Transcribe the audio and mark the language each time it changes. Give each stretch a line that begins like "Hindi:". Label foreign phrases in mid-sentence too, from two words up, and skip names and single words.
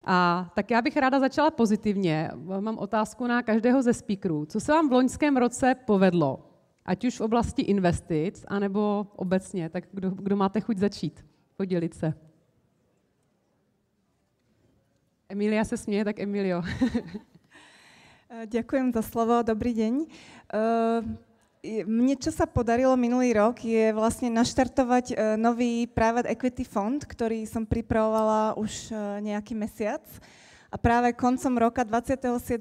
Czech: A tak já bych ráda začala pozitivně. Mám otázku na každého ze speakerů. Co se vám v loňském roce povedlo? Ať už v oblasti investic, anebo obecně. Tak kdo máte chuť začít? Podělit se. Emilia se směje, tak Emilio.
Slovak: Ďakujem za slovo, dobrý deň. Mne, čo sa podarilo minulý rok, je vlastne naštartovať nový
English: private equity
Slovak: fond, ktorý som pripravovala už nejaký mesiac. A práve koncom roka 27.